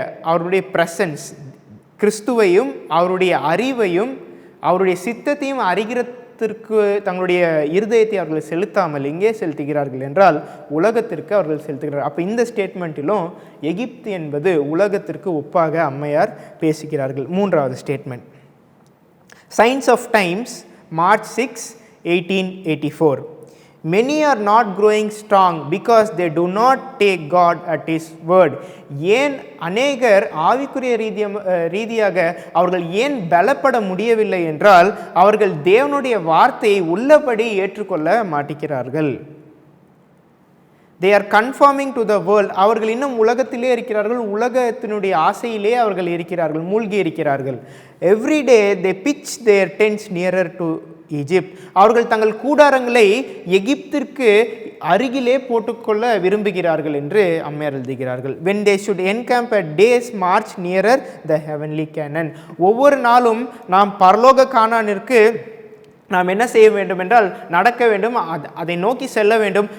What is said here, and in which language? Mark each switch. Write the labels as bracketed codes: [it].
[ta] அவருடைய பிரசன்ஸ், கிறிஸ்துவையும் அவருடைய அறிவையும் அவருடைய சித்தத்தையும் அறிகிறதற்கு தங்களுடைய இருதயத்தை அவர்கள் செலுத்தாமல் இங்கே செலுத்துகிறார்கள் என்றால் உலகத்திற்கு அவர்கள் செலுத்துகிறார்கள். அப்போ இந்த ஸ்டேட்மெண்ட்டிலும் எகிப்து என்பது உலகத்திற்கு ஒப்பாக அம்மையார் பேசுகிறார்கள். மூன்றாவது statement, science of times, March 6, 1884. [en] Many are not growing strong because they do not take God at His word. [ta] ஏன் அநேகர் ஆவிக்குரிய ரீதியாக அவர்கள் ஏன் பலப்பட முடியவில்லை என்றால், அவர்கள் தேவனுடைய வார்த்தையை உள்ளபடி ஏற்றுக்கொள்ள மாட்டேங்கிறார்கள். [en] They are conforming to the world. [ta] அவர்கள் இன்னும் உலகத்திலே இருக்கிறார்கள், உலகத்தினுடைய ஆசையிலே அவர்கள் இருக்கிறார்கள், மூழ்கி இருக்கிறார்கள். [en] Every day they pitch their tents nearer to Egypt. [ta] அவர்கள் தங்கள் கூடாரங்களை எகிப்திற்கு அருகிலே போட்டுக்கொள்ள விரும்புகிறார்கள் என்று அம்மையார் எழுதுகிறார்கள். [en] When they should encamp a day's march nearer the heavenly Canaan. [ta] ஒவ்வொரு நாளும் நாம் பரலோக கானானிற்கு நாம் என்ன செய்ய வேண்டும் என்றால் நடக்க வேண்டும், அதை நோக்கி செல்ல வேண்டும்.